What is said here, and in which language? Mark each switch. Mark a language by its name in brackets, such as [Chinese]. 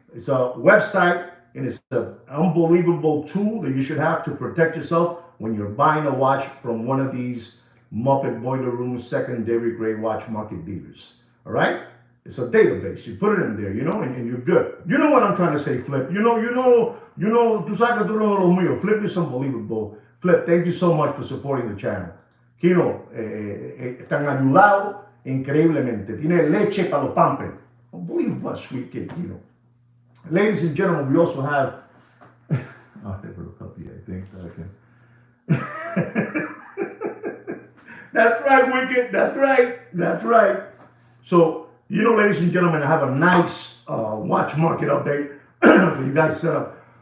[English] It's a website, and it's an unbelievable tool that you should have to protect yourself when you're buying a watch from one of these Muppet Boiler Room secondary grade watch market dealers. All right? It's a database. You put it in there, and you're good. You know what I'm trying to say, Flip. [Spanish] Tú sabes que tú eres lo mío. [English] Flip is unbelievable. Flip, thank you so much for supporting the channel. [Spanish] Kino, están ayudado increíblemente. Tiene leche para los pampers. [English] Unbelievable sweet kid, Ladies and gentlemen, we also have, I have a copy, I think, that I can. That's right, Wicked. That's right. That's right. So, ladies and gentlemen, I have a nice watch market update for you guys set up.